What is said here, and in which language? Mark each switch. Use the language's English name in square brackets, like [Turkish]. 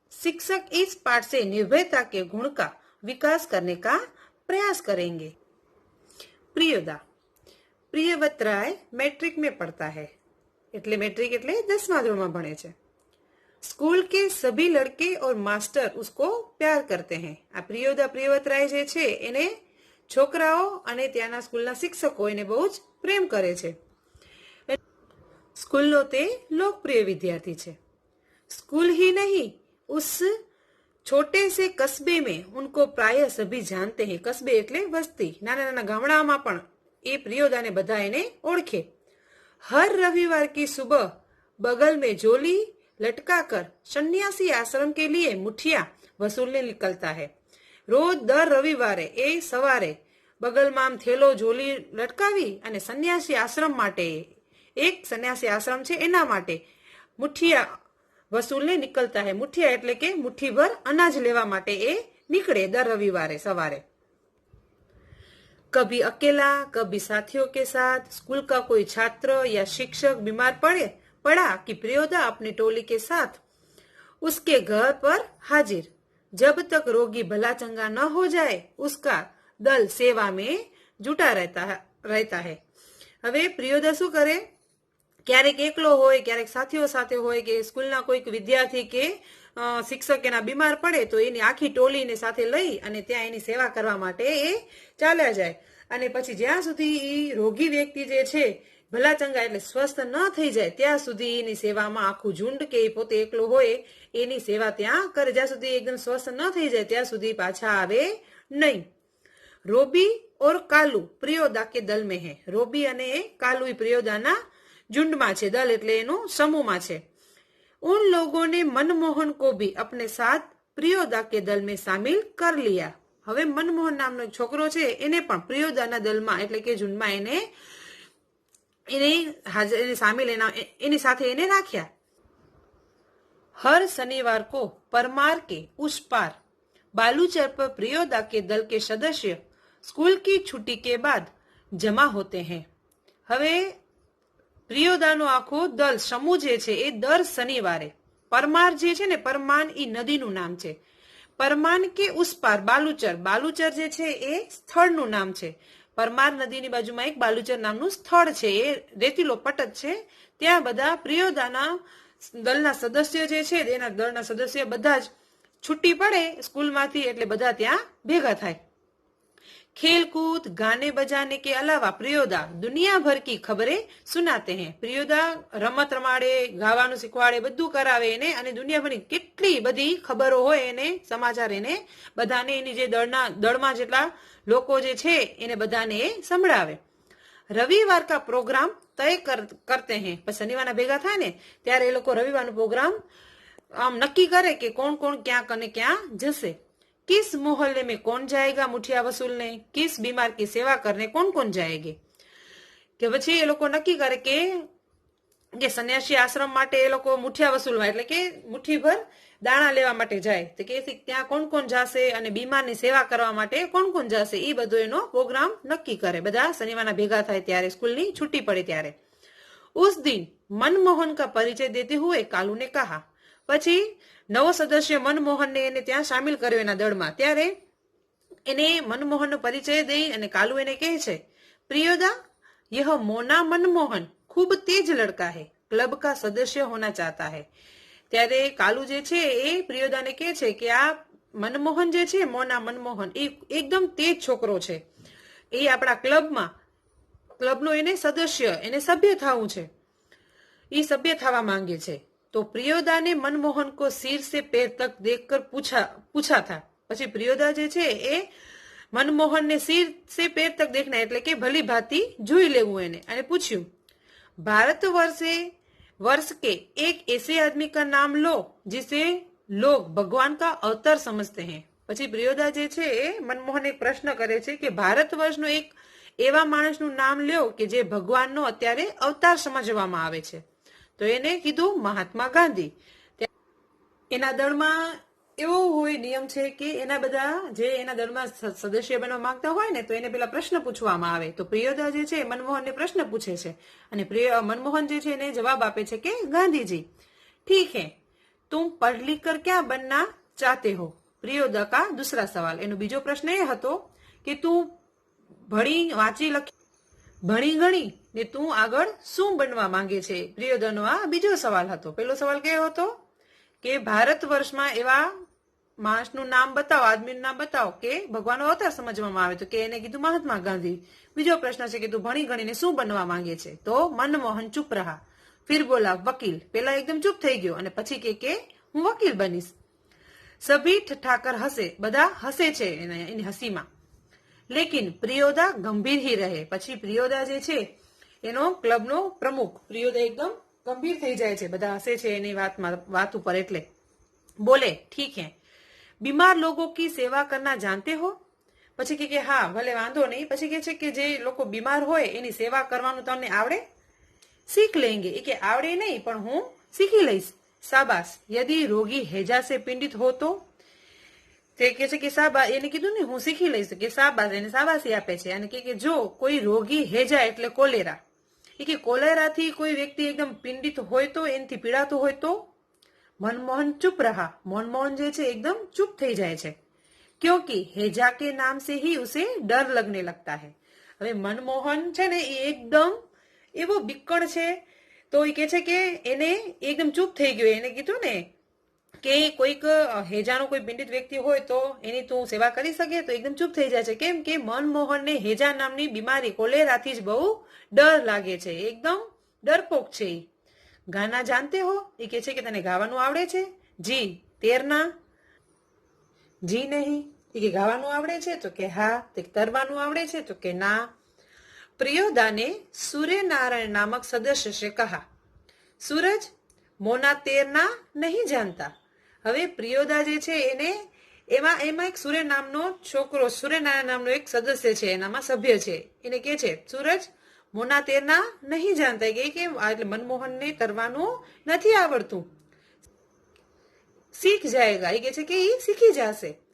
[Hindi] शिक्षक इस पाठ से निर्भयता के गुण का विकास करने का प्रयास करेंगे. प्रियोदा. प्रियव्रत राय मैट्रिक में पढ़ता है. [Gujarati] એટલે મેટ્રિક એટલે 10મા ધોરણમાં ભણે છે. [Hindi] स्कूल के सभी लड़के और मास्टर उसको प्यार करते हैं. [Gujarati] આ પ્રિયવ્રત રાય જે છે એને છોકરાઓ અને ત્યાંના સ્કૂલના શિક્ષકો એને બહુ જ પ્રેમ કરે છે. સ્કૂલનો તે લોકપ્રિય વિદ્યાર્થી છે. [Hindi] स्कूल ही नहीं, उस छोटे से कस्बे में उनको प्राय सभी जानते हैं. [Gujarati] कस्बे એટલે વસ્તી, નાના નાના ગામડામાં પણ એ પ્રિયોદાને બધા એને ઓળખે. [Hindi] हर रविवार की सुबह बगल में झोली लटकाकर सन्यासी आश्रम के लिए मुठिया वसूलने निकलता है. रोज दर रविवारे [Gujarati] એ સવારે બગલમાં થેલો ઝોલી લટકાવી અને સન્યાસી આશ્રમ માટે, એક સન્યાસી આશ્રમ છે એના માટે મુઠિયા [Hindi] વસૂલને નિકલતા હે. [Gujarati] મુઠિયા એટલે કે મુઠ્ઠીભર અનાજ લેવા માટે એ નીકળે દર રવિવારે સવારે. [Hindi] कभी अकेला, कभी साथियों के साथ. स्कूल का कोई छात्र या शिक्षक बीमार पड़ा कि प्रियोदा अपनी टोली के साथ उसके घर पर हाजिर. जब तक रोगी भला चंगा न हो जाए उसका दल सेवा में जुटा रहता है. [Gujarati] હવે પ્રિયોદા શું કરે? ક્યારેક એકલો હોય, ક્યારેક સાથીઓ સાથે હોય, કે સ્કૂલના કોઈક વિદ્યાર્થી કે શિક્ષક એના બીમાર પડે તો એની આખી ટોલીને સાથે લઈ અને ત્યાં એની સેવા કરવા માટે એ ચાલ્યા જાય. અને પછી જ્યાં સુધી એ રોગી વ્યક્તિ જે છે ભલા ચંગા એટલે સ્વસ્થ ન થઈ જાય ત્યાં સુધી એની સેવામાં આખું ઝુંડ કે પોતે એકલો હોય એની સેવા ત્યાં કરે, જ્યાં સુધી એકદમ સ્વસ્થ ન થઈ જાય ત્યાં સુધી પાછા આવે નહીં. [Hindi] રોબી ઓર કાલુ પ્રિયોદા કે દલ में है. [Gujarati] રોબી અને કાલુ પ્રિયોદાના ઝુંડમાં છે, દલ એટલે એનું સમૂહમાં છે. [Hindi] उन लोगों ने मनमोहन को भी अपने साथ प्रियोदा के दल में शामिल कर लिया. [Gujarati] હવે મનમોહન નામનો એક છોકરો છે એને પણ પ્રિયોદાના દલમાં એટલે કે ઝુંડમાં એને શામિલ એની સાથે એને રાખ્યા. [Hindi] हर शनिवार को परमार के उस पार बालूचर पर प्रियोदा के दल के सदस्य स्कूल की छुट्टी के बाद जमा होते हैं. [Gujarati] હવે પ્રિયોદાનો આખો દલ સમૂહ જે છે એ દર શનિવારે પરમાર જે છે ને, પરમાન ઈ નદીનું નામ છે. [Hindi] પરમાન કે ઉસ પાર બાલુચર, [Gujarati] બાલુચર જે છે એ સ્થળનું નામ છે. પરમાર નદીની બાજુમાં એક બાલુચર નામનું સ્થળ છે, એ રેતીલો પટ છે. ત્યાં બધા પ્રિયોદાના દળના સદસ્ય જે છે એના દળના સદસ્ય બધા જ છુટ્ટી પડે સ્કૂલમાંથી એટલે બધા ત્યાં ભેગા થાય. [Hindi] खेल कूद गाने बजाने के अलावा प्रियोदा दुनिया भर की खबरें सुनाते हैं. [Gujarati] प्रियोदा રમત રમાડે, ગાવાનું શીખવાડે, બધું કરાવે એને, અને દુનિયાભરની કેટલી બધી ખબરો હોય એને, સમાચાર એને બધાને, એની જે દળમાં જેટલા લોકો જે છે એને બધાને એ સંભળાવે. [Hindi] રવિવાર કા પ્રોગ્રામ તય કરતે हैं. [Gujarati] પછી શનિવારના ભેગા થાય ને ત્યારે એ લોકો રવિવારનો પ્રોગ્રામ આમ નક્કી કરે કે કોણ કોણ ક્યાં અને ક્યાં જશે. [Hindi] किस मोहल्ले में कौन जाएगा मुठिया वसूलने, किस बीमार की सेवा करने कौन कौन जाएंगे. [Gujarati] કે પછી એ લોકો નક્કી કરે કે સન્યાસી આશ્રમ માટે એ લોકો મુઠિયા વસૂલવા એટલે કે મુઠ્ઠીભર દાણા લેવા માટે જાય, તો કે ત્યાં કોણ કોણ જશે અને બીમારની સેવા કરવા માટે કોણ કોણ જશે, એ બધો એનો પ્રોગ્રામ નક્કી કરે. બધા શનિવારના ભેગા થાય ત્યારે સ્કૂલની છૂટી પડે ત્યારે. [Hindi] उस दिन मनमोहन का परिचय देते हुए कालू ने कहा. [Gujarati] પછી નવો સદસ્ય મનમોહનને એને ત્યાં સામેલ કર્યો એના દળમાં, ત્યારે એને મનમોહનનો પરિચય દઈ અને કાલુ એને કહે છે, [Hindi] प्रियोदा यह मोना मनमोहन खूब तेज लड़का है, क्लब का सदस्य होना चाहता है. [Gujarati] ત્યારે કાલુ જે છે એ પ્રિયોદાને કહે છે કે આ મનમોહન જે છે, મોના મનમોહન, એ એકદમ તેજ છોકરો છે, એ આપણા ક્લબનો એને સદસ્ય, એને સભ્ય થવું છે, એ સભ્ય થવા માંગે છે. [Hindi] तो प्रियोदा ने मनमोहन को सिर से पैर तक देखकर पूछा था. [Gujarati] પછી પ્રિયોદા જે છે એ મનમોહન ને [Hindi] સિર સે पैर तक देखना [Gujarati] એટલે કે ભલી ભાતી જોઈ લેવું એને, અને પૂછ્યું, [Hindi] भारत वर्ष के एक ऐसे आदमी का नाम लो जिसे लोग भगवान का अवतार समझते हैं. [Gujarati] પછી પ્રિયોદા જે છે એ મનમોહન એક પ્રશ્ન કરે છે કે ભારત વર્ષનો એક એવા માણસનું નામ લ્યો કે જે ભગવાનનો અત્યારે અવતાર સમજવામાં આવે છે. તો એને કીધું મહાત્મા ગાંધી. એના દળમાં એવો હોય નિયમ છે કે એના બધા જે એના દળમાં સદસ્ય બનવા માંગતા હોય ને તો એને પેલા પ્રશ્ન પૂછવામાં આવે. તો પ્રિયોદા જે છે મનમોહનને પ્રશ્ન પૂછે છે અને મનમોહન જે છે એને જવાબ આપે છે કે ગાંધીજી. [Hindi] ઠીક હે, तुम पढ़ लिख कर क्या बनना चाहते हो. પ્રિયોદા કા दूसरा सवाल. [Gujarati] એનો બીજો પ્રશ્ન એ હતો કે તું ભણી વાંચી લખી ભણી ગણી ને તું આગળ શું બનવા માંગે છે. પ્રિયોદાનો આ બીજો સવાલ હતો. પેલો સવાલ કયો હતો કે ભારત વર્ષમાં એવા માણસનું નામ બતાવો, આદમીનું નામ બતાવો કે ભગવાનનો અવતાર સમજવામાં આવે. તો કે એને કીધું મહાત્મા ગાંધી. બીજો પ્રશ્ન છે કે તું ભણી ગણીને શું બનવા માંગે છે. તો મનમોહન [Hindi] ચૂપ રહા, ફિર બોલા વકીલ. [Gujarati] પેલા એકદમ ચૂપ થઈ ગયો અને પછી કે હું વકીલ બનીશ. [Hindi] સભી ઠઠાકર હસે, [Gujarati] બધા હસે છે એની હસીમાં. [Hindi] લેકિન પ્રિયોદા ગંભીર હી રહે. [Gujarati] પછી પ્રિયોદા જે છે એનો ક્લબનો પ્રમુખ, પ્રિયોદા એકદમ ગંભીર થઈ જાય છે, બધા હસે છે એની વાત ઉપર. એટલે બોલે, [Hindi] ઠીક હે, બીમાર લોકો કી સેવા કરના જાનતે હો. [Gujarati] પછી કે હા ભલે વાંધો નહીં. પછી કે છે કે જે લોકો બીમાર હોય એની સેવા કરવાનું તમને આવડે. [Hindi] सीख लेंगे. [Gujarati] એ કે આવડે નહીં પણ હું શીખી લઈશ. શાબાશ. [Hindi] यदि रोगी हैजा से पीड़ित हो तो. [Gujarati] તે કે છે કે શાબાશ, એને કીધું ને હું શીખી લઈશ, કે શાબાશ, એને શાબાશી આપે છે. અને કે જો કોઈ રોગી હેજા એટલે કોલેરા, એ કે કોલેરાથી કોઈ વ્યક્તિ એકદમ પીડિત હોય તો, એનાથી પીડાતું હોય તો. मनमोहन चुप रहा. मनमोहन જે છે એકદમ ચૂપ થઈ જાય છે. [Hindi] क्योंकि हैजा के नाम से ही उसे डर लगने लगता है. [Gujarati] હવે મનમોહન છે ને એ એકદમ એવો બીકણ છે, તો એ કે છે કે એને એકદમ ચૂપ થઈ ગયો. એને કીધું ને કે કોઈક હેજાનો કોઈ પીડિત વ્યક્તિ હોય તો એની તું સેવા કરી શકે? તો એકદમ ચૂપ થઈ જાય છે. કેમ કે મનમોહનને હેજા નામની બીમારી કોલેરાથી જ બહુ ડર લાગે છે, એકદમ ડરપોક છે. [Hindi] ગાના જાનતે હો, [Gujarati] એ કે છે કે તને ગાવાનું આવડે છે? [Hindi] જી. તેરના? જી નહીં. [Gujarati] એ કે ગાવાનું આવડે છે? તો કે હા. તે તરવાનું આવડે છે? તો કે ના. [Hindi] प्रियोदा ने सूर्य नारायण नामक सदस्य से कहा, सूरज मोना तैरना नहीं जानता. [Gujarati] હવે પ્રિયોદા જે છે એને એમાં એક સૂર્ય નામનો છોકરો, સૂર્યનારાયણ નામનો એક સદસ્ય છે, એનામાં સભ્ય છે. એને કે છે [Hindi] સૂરજ મોના તૈરના નહીં જાણતા, [Gujarati] કે એટલે મનમોહનને તરવાનું નથી આવડતું. [Hindi] सीख जाएगा, [Gujarati] એ કે છે કે એ શીખી જશે.